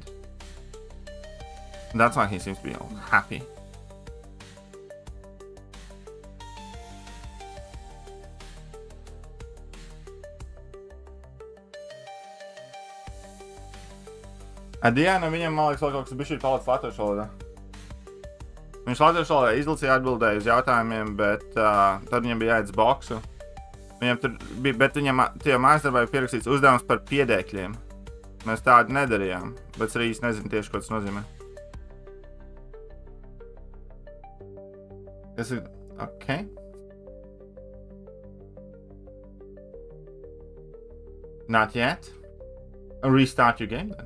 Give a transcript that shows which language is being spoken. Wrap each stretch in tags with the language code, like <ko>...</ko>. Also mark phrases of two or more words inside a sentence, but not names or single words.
<en>That's why he seems to be all happy.</en> <lv>Diana, viņam, man liekas, vēl kaut kas bišķīt palicis latviešu valodā. Viņš latviešu valodā izlasīja atbildēju uz jautājumiem, bet tad viņam bija jāiet uz boksu. Viņam tur bija, bet viņam tie mājasdarbā bija pierakstīts uzdevums par piedēkļiem. Mēs tādu nedarījām, bet es arī īsti nezinu tieši, ko tas nozīmē. Tas ir...</lv> <en>Okay. Not yet. Restart your game then.</en>